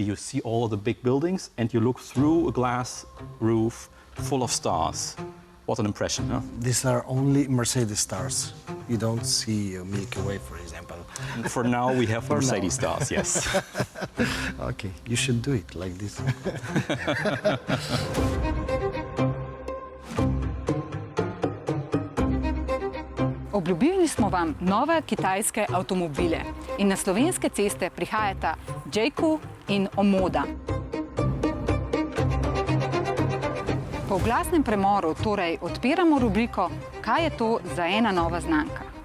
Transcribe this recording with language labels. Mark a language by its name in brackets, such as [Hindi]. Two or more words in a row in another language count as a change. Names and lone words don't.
[English] You see all the big buildings and you look through a glass roof full of stars. What an impression, huh? These are only Mercedes stars. You don't see Milky Way, for example. For now, we have the Mercedes stars, yes. Okay, you should do it like this. [Slovenian] Obljubili smo vam nove kitajske avtomobile in na slovenske ceste prihajata Jayco in Omoda. Po oglasnem premoru torej odpiramo rubriko Kaj je to za ena nova znamka?